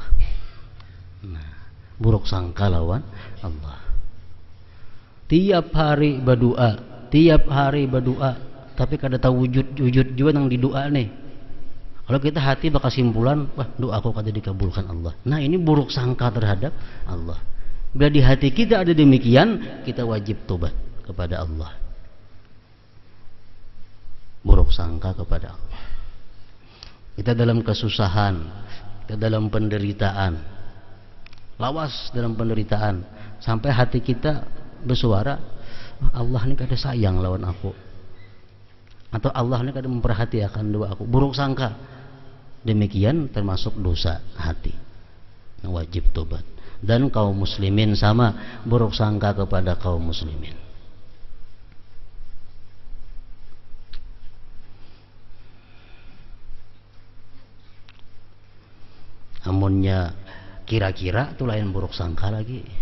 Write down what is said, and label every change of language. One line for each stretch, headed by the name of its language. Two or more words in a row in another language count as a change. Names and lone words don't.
Banjar: Nah, buruk sangka lawan Allah. Tiap hari berdoa, tapi kada tahu wujud juga nang di doa nih.
Indonesian: Kalau kita hati bakal simpulan, wah doa aku kada dikabulkan Allah. Nah, ini buruk sangka terhadap Allah. Bila di hati kita ada demikian, kita wajib tobat kepada Allah. Buruk sangka kepada Allah. Kita dalam kesusahan, kita dalam penderitaan, lawas dalam penderitaan, sampai hati kita bersuara,
Banjar: Allah ini kada sayang lawan aku, atau Allah ini kada memperhatikan doa aku.
Indonesian: Buruk sangka, demikian termasuk dosa hati, wajib tobat. Dan kaum muslimin sama, buruk sangka kepada kaum muslimin.
Banjar: Amunnya kira-kira itu lain buruk sangka lagi.